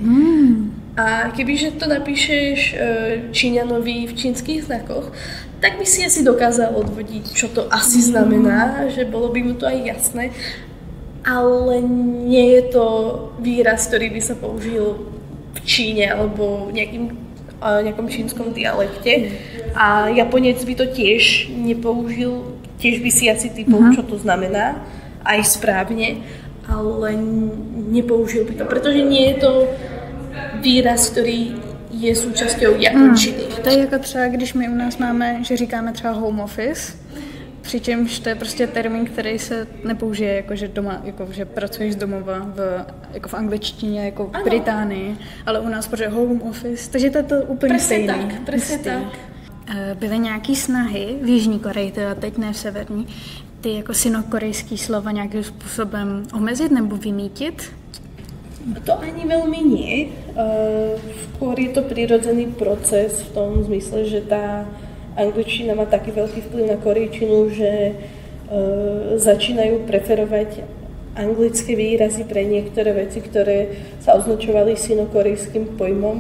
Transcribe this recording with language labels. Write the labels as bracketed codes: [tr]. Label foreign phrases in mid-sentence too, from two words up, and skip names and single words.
[sk] A kebyže to napíšeš Číňanovi v čínskych znakoch, tak by si asi dokázal odvodiť, čo to asi znamená, že bolo by mu to aj jasné, ale nie je to výraz, ktorý by sa použil v Číne alebo v nejakom čínskom dialekte. A Japonec by to tiež nepoužil, tiež by si asi typol, čo to znamená, aj správne, ale nepoužil by to, pretože nie je to výraz, [cs] který je součástí japončiny. To je jako třeba, když my u nás máme, že říkáme třeba [en] home office, [cs] přičemž to je prostě termín, který se nepoužije jako že doma, jako že pracuješ z domova jako v angličtině, jako v Británii, ale u nás protože [en] home office, [cs] takže to je to úplně stejné. [sk] Presne tak. [cs] Byly nějaký snahy v Jižní Koreji, teda teď ne v severní, ty jako sinokorejský slova nějakým způsobem omezit nebo vymítit? [sk] To ani veľmi nie. Skôr je to prirodzený proces v tom zmysle, že tá angličtina má taký veľký vplyv na korejčinu, že začínajú preferovať anglické výrazy pre niektoré veci, ktoré sa označovali sinokorejským pojmom.